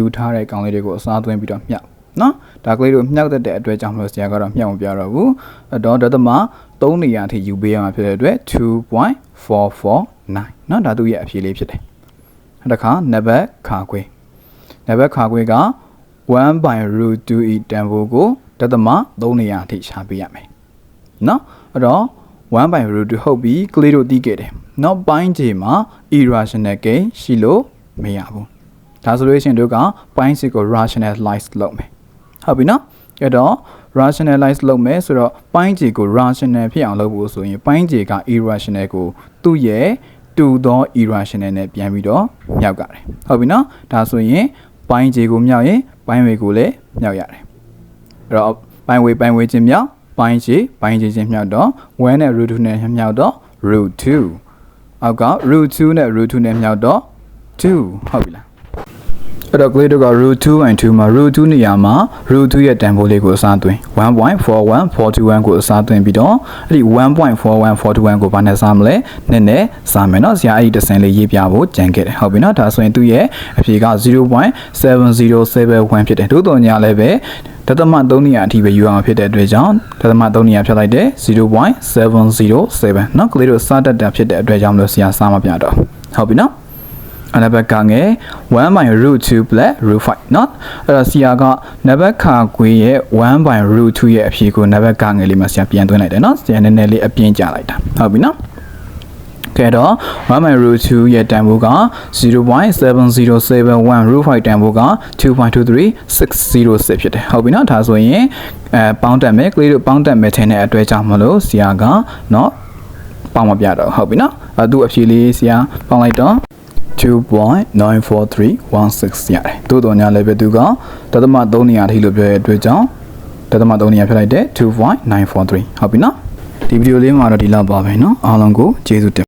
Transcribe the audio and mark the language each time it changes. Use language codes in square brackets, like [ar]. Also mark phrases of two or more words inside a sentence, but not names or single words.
[my] ထားတဲ့ကောင်လေးတွေကိုအစားသွင်းပြီးတော့မြှောက်နော်ဒါကလေးတို့မြှောက်တဲ့အတွက်ကြောင့်မလို့ဆရာကတော့မြှောက်မပြတော့ဘူးအဲ့တော့ဒသမ3နေရာအထိယူပေးရမှာဖြစ်တဲ့အတွက် 2.449 နော်ဒါသူ့ရဲ့အဖြေလေးဖြစ်တယ်နောက်တစ်ခါနံပါတ်ခါခွေက [en] 1 by root 2 [my] ၏ တန်ဖိုးကိုဒသမ3နေရာအထိရှာပေးရမယ်နော်အဲ့တော့ [en] 1 by root 2 [my] ဟုတ်ပြီကလေးတို့သိခဲ့တယ်နောက် ပိုင်းခြေမှာ [en] irrational gain [my] ရှိလို့မရဘူးဒါဆိုလို့ရှိရင်တို့ကပိုင်းခြေကို rationalize လုပ်မယ်ဟုတ်ပြီနော်အဲ့တော့ rationalize လုပ်မယ်ဆိုတော့ပိုင်းခြေကို rational ဖြစ်အောင်လုပ်ဖို့ဆိုရင်ပိုင်းခြေက irrational ကိုသူ့ရဲ့တူသော irrational နဲ့ပြန်ပြီးတော့မြောက်ရတယ်ဟုတ်ပြီနော်ဒါဆိုရင်ပိုင်းခြေကိုမြောက်ရင်ပိုင်းဝေကိုလည်းမြောက်ရတယ်အဲ့တော့ပိုင်းဝေချင်းမြောက် ပိုင်းခြေချင်းမြောက်တော့1နဲ့ root 2နဲ့မြောက်တော့ root 2အောက်က root 2နဲ့ root 2နဲ့မြောက်တော့2ဟုတ်ပြီလားအဲ့တော့ကလေးတို့က root 2 by 2မှာ root 2နေရာမှာ root 2ရဲ့တန်ဖိုးလေးကိုအ စားသွင်း 1.41421 ကိုအစားသွင်းပြီးတော့အဲ့ဒီ 1.41421 ကိုဘာနဲ့စားမလဲနဲ့စားမယ်เนาะဆရာအဲ့ဒီတစ်စင်လေးရေးပြဖို့ကြံခဲ့တယ်ဟုတ်ပြီเนาะဒါဆိုရင် သူ့ရဲ့အဖြေက 0.7071 ဖြစ်တယ်တို့တော်ညာလည်းပဲဒသမ3နေရာအထိပဲယူအောင်ဖြစ်တဲ့အတွက်ကြောင့်ဒသမ3နေရာဖြတ်လိုက်တယ် 0.707 เนาะကလေးတို့စားတတ်တာဖြစ်တဲ့အတွက်ကြောင့်လို့ဆရာစားမပြတော့ဟုတ်ပြီเนาะနံပါတ်ကငယ် [en] 1 by root 2 plus root 5 [my] เนาะအဲ့တော့ဆရာကနံပါတ်ခါခွေရဲ့ [en] 1 by root 2 [my] ရဲ့အဖြေကိုနံပါတ်ကငယ်လေးမှာဆရာပြန်သွင်းလိုက်တယ်เนาะဆရာနည်းနည်းလေးအပြင်းကြလိုက်တာဟုတ်ပြီเนาะကဲတော့ [en] 1 by root 2 [my] ရဲ့တန်ဖိုးက 0.7071 root 5တန်ဖိုးက 2.23606 ဖြစ်တယ်ဟုတ်ပြီเนาะဒါဆိုရင်ပေါင်းတက်မယ်ကလေးတို့ပေါင်းတက်မယ်ထင်တဲ့အတွက်ကြောင့်မလို့ဆရာကเนาะပေါင်းမပြတော့ဟုတ်ပြီเนาะသူ့အဖြေလေးဆရာပေါင်းလိုက်တော့2.94316 ရတယ်။တို့တော်ညာလည်းပဲသူကဒသမ3နေရာထိလို့ပြောတဲ့အတွက်ကြောင့်ဒသမ3နေရာဖြစ်လိုက်တဲ့2.943ဟုတ်ပြီနော်။ဒီဗီဒီယိုလေးမှာတော့ဒီလောက်ပါပဲနော်။အားလုံးကိုကျေးဇူးတင်